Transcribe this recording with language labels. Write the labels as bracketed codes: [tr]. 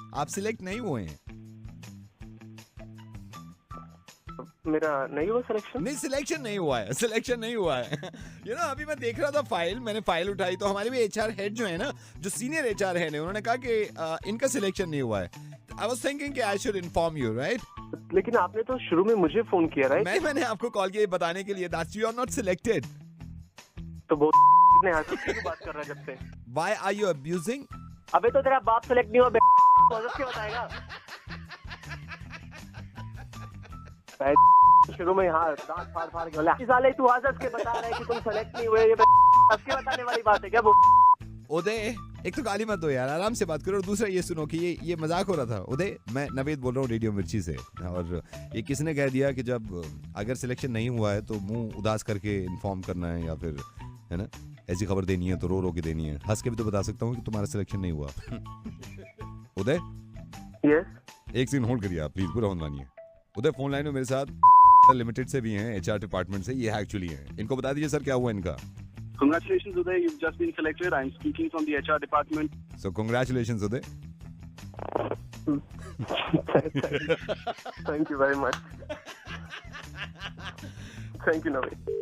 [hi] आप सिलेक्ट नहीं हुए हैं. मेरा नहीं हुआ सिलेक्शन? नहीं, सिलेक्शन नहीं हुआ है. सिलेक्शन नहीं हुआ है. [en] You know, [hi] अभी मैं देख रहा था फाइल, मैंने फाइल उठाई तो हमारे भी HR हेड जो है ना, जो सीनियर HR हेड है, उन्होंने कहा कि इनका सिलेक्शन नहीं हुआ है. [en] I was thinking कि I should inform you, right? [hi] लेकिन आपने तो शुरू में मुझे फोन किया, राइट? मैंने आपको कॉल किया बताने के लिए [en] that you are not selected. [hi] तो वो ने आके क्यों बात कर रहा है जब से? [en] Why are you abusing? [hi] अबे तो तेरा बाप सेलेक्ट नहीं हुआ, कौन क्या बताएगा? शुरू में हाँ दांत फाड़ के बोला, इस साले तू हंस के बता रहा है कि तुम सेलेक्ट नहीं हुए, ये सबके बताने वाली बात है क्या? वो उदय, एक तो गाली मत दो यार, आराम से बात करो. और दूसरा ये सुनो कि ये मजाक हो रहा था. उदय, मैं नवेद बोल रहा हूँ रेडियो मिर्ची से. और ये किसने कह दिया कि जब अगर सिलेक्शन नहीं हुआ है तो मुंह उदास करके इन्फॉर्म करना है, या फिर है ना ऐसी खबर देनी है तो रो के देनी है. हंस के भी तो बता सकता हूँ कि तुम्हारा सिलेक्शन नहीं हुआ. उदय, यस, एक सीन होल्ड करिए आप प्लीज, पूरा होने वाली है. उदय फोन लाइन में मेरे साथ लिमिटेड से भी हैं, HR डिपार्टमेंट से. ये एक्चुअली हैं, इनको बता दीजिए सर क्या हुआ इनका. [en] Congratulations, Uday. You've just been selected. I'm speaking from the HR department. So congratulations, Uday. Thank you very much. Thank you, Naveed.